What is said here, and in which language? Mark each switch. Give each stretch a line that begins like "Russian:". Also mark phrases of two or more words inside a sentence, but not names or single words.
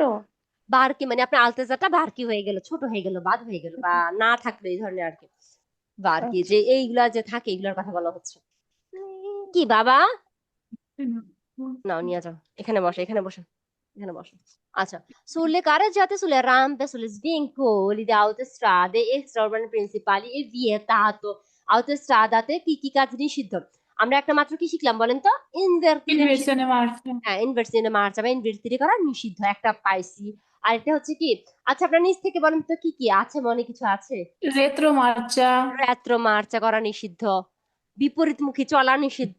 Bangla: বারকি মানে আপনার আলতেজাটা বারকি হয়ে গেল, ছোট হয়ে গেল, বাদ হয়ে গেল, বা না থাকলো, এই ধরনের আর কি। বারকি যে এইগুলা যে থাকে, এগুলোর কথা বলা হচ্ছে। কি বাবা, নাও নিয়ে যাও, এখানে বসো, এখানে বসো, এখানে বসো। আচ্ছা,
Italian: sulle carreggiate, sulle rampe, sugli svincoli di autostrade extraurbane principali è vietato.
Bangla: autostradate কি কি কাজ নিষিদ্ধ? আমরা একটা মাত্র কি শিখলাম বলেন তো? ইনভার্টিরে নিষিদ্ধ। ইনভার্সনে মারছে। হ্যাঁ,
Italian: inversione marcia
Bangla: বা ইনভার্সিটি করা নিষিদ্ধ, একটা পাইছি। আর একটা হচ্ছে কি, আচ্ছা আপনার নিচ থেকে বলেন তো কি কি আছে, মনে কিছু আছে?
Italian: retro marcia. retro marcia
Bangla: করা নিষিদ্ধ, বিপরীতমুখী চলা নিষিদ্ধ।